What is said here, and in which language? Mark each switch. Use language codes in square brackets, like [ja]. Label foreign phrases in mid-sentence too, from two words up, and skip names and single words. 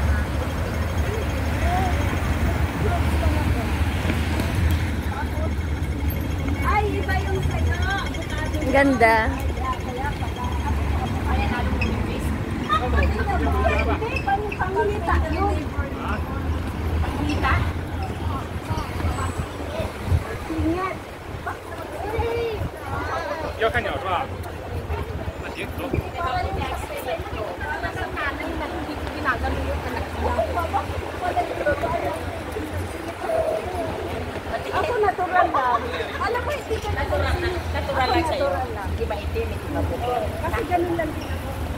[tl] Ay, iba yung sa'yo. Ang ganda. Hindi, pangilita yun. Pangita? Ingat. [zh] 要看鸟是吧？那行，走。 [tl] Ako natural lang. Alam mo, hindi ka natural lang. Natural lang sa'yo. Di ba itim, hindi ba bukod? Kasi ganun lang din ako.